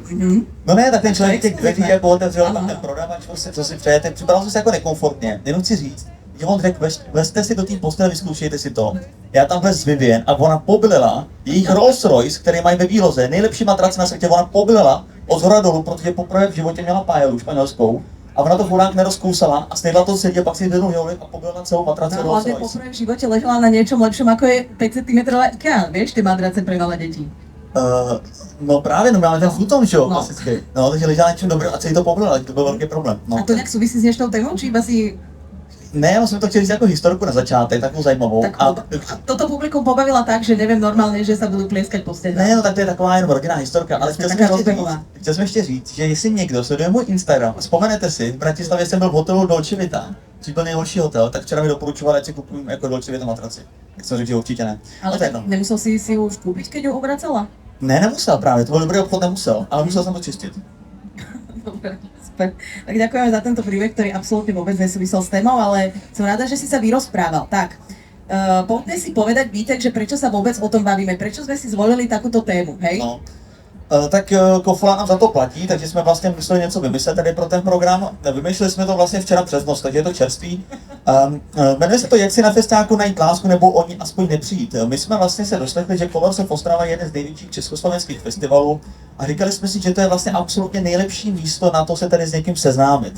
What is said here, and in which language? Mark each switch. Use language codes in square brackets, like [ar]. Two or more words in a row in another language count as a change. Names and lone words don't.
[cs] No ne, tak ten člověk těch dveří jako otevřel, tam ten prodavač, co si přejete, připadal jsem se jako nekomfortně, jenom chci říct, že on řekl, vlezte si do té postele, vyzkoušejte si to. Já tam vlez s Vivien a ona pobylila jejich Rolls Royce, který mají ve výloze, nejlepší matrace na světě, ona pobylila od zhora dolů, protože poprvé v životě měla paelu španělskou. A ona to chudák nerozkousala a snědla to sedí a pak si zvednul žoly a pobila celou matraci Rolls Royce. [sk] Hlavne poprvé v živote ležela na niečom lepšom, ako je 5 cm IKEA, vieš, tie matrace pre malé deti. [cs] No právě, no máme ten futon, že jo, no. klasický. No, takže ležela něčím dobrým a celý to pobila, to byl velký problém. No. [sk] A to nějak souvisí s dnešnou témou, či iba si... [cs] Ne, jsme to chtěli říct jako historku na začátek, takovou zajímavou. [sk] Tak a toto publikum pobavila tak, že nevím normálně, že se budou plieskať po stene. [cs] Ne, no tak to je taková jenom rodinná historka, ale chtěl jsem ještě říct, že jestli někdo sleduje můj Instagram, vzpomenete si, v Bratislavě jsem byl v hotelu Dolce Vita, což byl nejhorší hotel, tak včera mi doporučoval, ať si kupuju jako Dolce Vita matraci. Tak jsem řekl, že určitě ne. [sk] Ale tak nemusel si ji už koupit, keď ju obracela? [cs] Ne, nemusel právě, to byl dobrý obchod, nemusel, ale musel jsem to čistit. [sk] Dobre, super. Tak ďakujeme za tento príbeh, ktorý absolútne vôbec nesúvisel s témou, ale som rada, že si sa vyrozprával. Tak, poďme si povedať, Vítek, že prečo sa vôbec o tom bavíme, prečo sme si zvolili takúto tému, hej? No. [cs] Tak Kofla nám za to platí, takže jsme vlastně museli něco vymyslet tady pro ten program. Vymýšleli jsme to vlastně včera přes noc, takže je to čerstvý. Jmenuje se to Jak si na festiáku najít lásku nebo o ní aspoň nepřijít. My jsme vlastně se doslechli, že Colors of Ostrava je jeden z největších československých festivalů a říkali jsme si, že to je vlastně absolutně nejlepší místo na to se tady s někým seznámit.